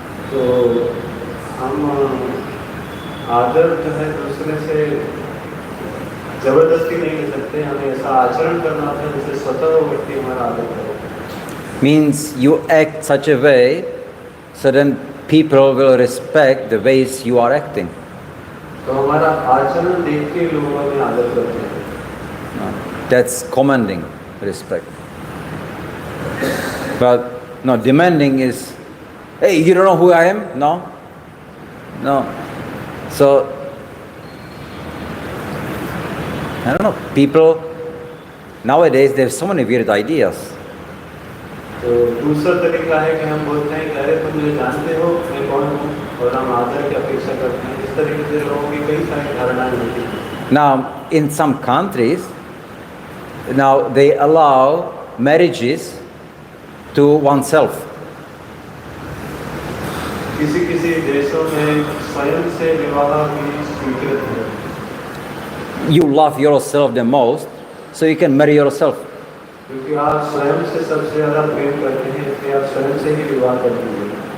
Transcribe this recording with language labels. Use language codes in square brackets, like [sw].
[hi] तो हम आदर जो है दूसरे से जबरदस्ती नहीं ले सकते, हमें ऐसा आचरण करना होता है जिससे स्वतः वो व्यक्ति हमारा आदर करे। [en] Means you act such a way so then people will respect the ways you are acting. [hi] तो हमारा आचरण देख के लोग हमें आदर करते हैं। [en] That's commanding respect. But demanding is, hey, you don't know who I am? No. So I don't know. People nowadays they have so many weird ideas. [hi] तो दूसरा तरीका है कि हम बोलते हैं कि अरे तुम मुझे जानते हो मैं कौन हूँ, और हम आदर की अपेक्षा करते हैं। इस तरीके से लोगों की कई सारी धारणाएं होती हैं। [en] Now, in some countries, now they allow marriages to oneself. [hi] किसी देशों में स्वयं से विवाह भी स्वीकृत है। [en] You love yourself the most, so you can marry yourself. [hi] क्योंकि आप स्वयं से सबसे ज़्यादा प्रेम करते हैं, इसलिए आप स्वयं से ही विवाह करते हैं।